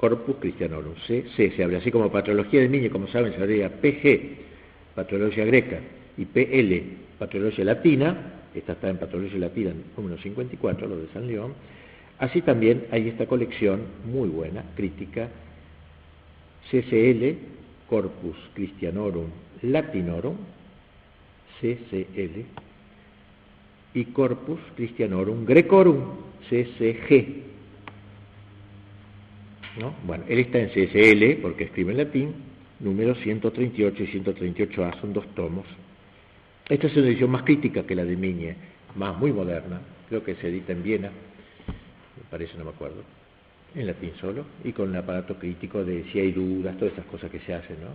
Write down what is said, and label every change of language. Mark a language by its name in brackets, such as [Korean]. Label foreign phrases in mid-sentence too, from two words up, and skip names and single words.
[Spanish] Corpus Christianorum, C se abre, así como Patrología del Niño, como saben, se abre PG, Patrología Greca, y PL, Patrología Latina, esta está en Patrología Latina, número 54, lo de San León. Así también hay esta colección muy buena, crítica, CCL, Corpus Christianorum Latinorum, CCL, y Corpus Christianorum Grecorum, CCG. ¿No? Bueno, él está en CSL, porque escribe en latín, números 138 y 138A, son 2 tomos. Esta es una edición más crítica que la de Migne, muy moderna, creo que se edita en Viena, me parece, no me acuerdo, en latín solo, y con el aparato crítico de si hay dudas, todas esas cosas que se hacen, ¿no?